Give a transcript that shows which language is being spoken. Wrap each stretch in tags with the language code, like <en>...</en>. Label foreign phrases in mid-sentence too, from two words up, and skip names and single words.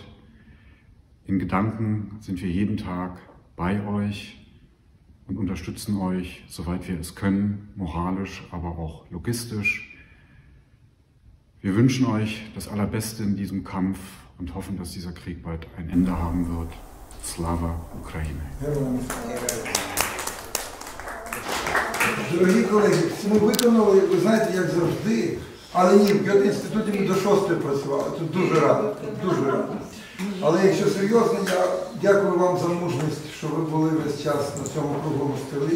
<de>In Gedanken sind wir jeden Tag bei euch und unterstützen euch, soweit wir es können, moralisch, aber auch logistisch. Wir wünschen euch das Allerbeste in diesem Kampf und hoffen, dass dieser Krieg bald ein Ende haben wird.</de> <uk>Слава Україні! Дорогі колеги, ми виконали, ви знаєте, як завжди, але ні, в Гьоте-інституті ми до 6-ї працювали, тут дуже радий, дуже радий. Але якщо серйозно, я дякую вам за мужність, що ви були весь час на цьому круглому столі.</uk>